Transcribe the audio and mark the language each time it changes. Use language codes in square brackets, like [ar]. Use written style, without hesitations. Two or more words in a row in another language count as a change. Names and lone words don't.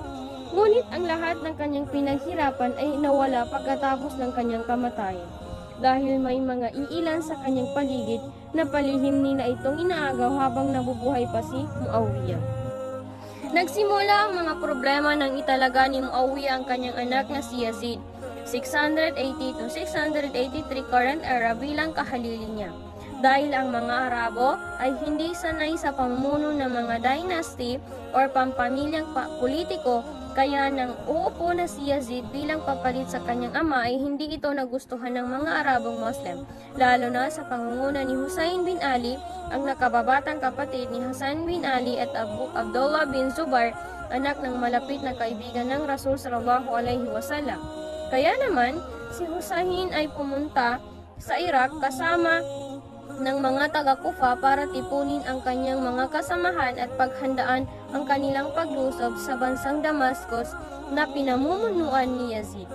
[tl] Ngunit ang lahat ng kanyang pinaghirapan ay nawala pagkatapos ng kanyang kamatayan. Dahil may mga iilan sa kanyang paligid na palihim nila itong inaagaw habang nabubuhay pa si Muawiyah. Nagsimula ang mga problema nang italaga ni Muawiyah ang kanyang anak na si Yazid, 680 to 683 [en] current era [tl] bilang kahalili niya. Dahil ang mga Arabo ay hindi sanay sa pamumuno ng mga [en] dynasty or [tl] pampamilyang politiko, kaya nang uupo na si Yazid bilang papalit sa kanyang ama ay hindi ito nagustuhan ng mga Arabong Muslim, lalo na sa pangunguna ni Hussein bin Ali, ang nakababatang kapatid ni Hassan bin Ali at Abdullah bin Zubair, anak ng malapit na kaibigan ng Rasul [ar] صلى الله عليه وسلم. [tl] Kaya naman, si Hussein ay pumunta sa Iraq kasama ng mga taga-Kufa para tipunin ang kanyang mga kasamahan at paghandaan ang kanilang paglusob sa bansang Damascus na pinamumunuan ni Yazid.